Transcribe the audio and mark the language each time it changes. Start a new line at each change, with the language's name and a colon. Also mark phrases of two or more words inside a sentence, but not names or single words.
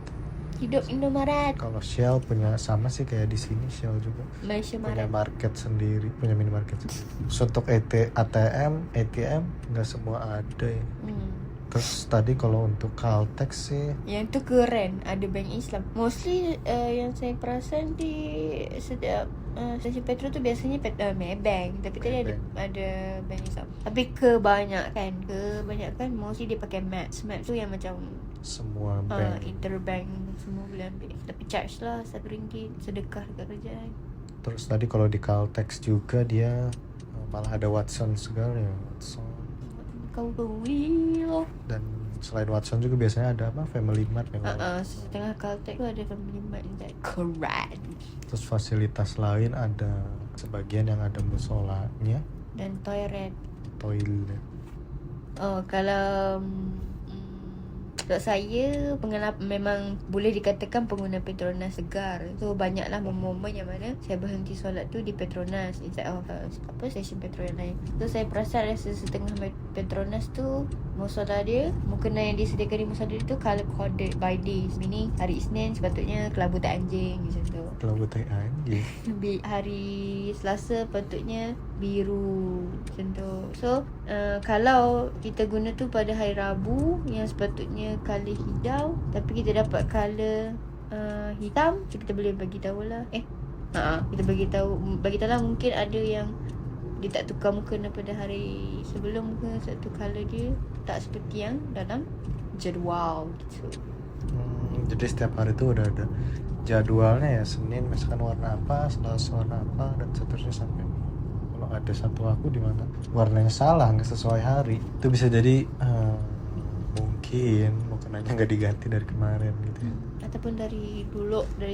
Indonesian: Hidup Indomaret. Kalau Shell punya sama sih kayak di sini, Shell juga punya market sendiri, punya minimarket sendiri. Terus untuk ATM nggak semua ada ya. Terus tadi kalau untuk Caltex sih yang itu keren, ada bank Islam.
Malay: Mostly yang saya perasan di setiap stesen petrol tu biasanya Maybank, tapi tadi ada bank Islam. Tapi kebanyakan mostly dia pakai Max tu yang macam semua bank interbank semua boleh ambil, tapi charge lah RM1 sedekah dekat kerajaan.
Indonesian: Terus tadi kalau di Caltex juga dia malah ada Watson segala ya, Watson. Kau loh. Dan selain Watson juga biasanya ada Family Mart yang
Malay: setengah Caltex tu ada Family Mart yang keren.
Indonesian: Terus fasilitas lain ada sebagian yang ada musolanya dan toilet.
Malay: Kalau untuk saya memang boleh dikatakan pengguna Petronas segar. So banyaklah momen yang mana saya berhenti solat tu di Petronas
English: instead of
Malay: stesen petrol yang lain. So saya perasan rasa setengah Petronas tu musola dia, mukena yang disediakan di musola dia tu
English: color coded by days.
Malay: Meaning hari Isnin sepatutnya kelabu tak anjing macam tu. Kelabu tak anjing. Hari Selasa patutnya biru macam tu. So kalau kita guna tu pada hari Rabu yang sepatutnya color hijau, tapi kita dapat color hitam, so kita boleh bagi tahulah. Kita bagi tahu lah, mungkin ada yang dia tak tukar muka pada hari sebelum ke satu color dia tak seperti yang dalam jadual gitu.
Indonesian: Jadi setiap hari tu udah ada jadwalnya ya. Senin misalkan warna apa, Selasa warna apa, dan seterusnya sampai kalau ada satu aku di mana warnanya salah, nggak sesuai hari, itu bisa jadi mungkin mukenanya nggak diganti dari kemarin gitu ya. ataupun dari dulu, dari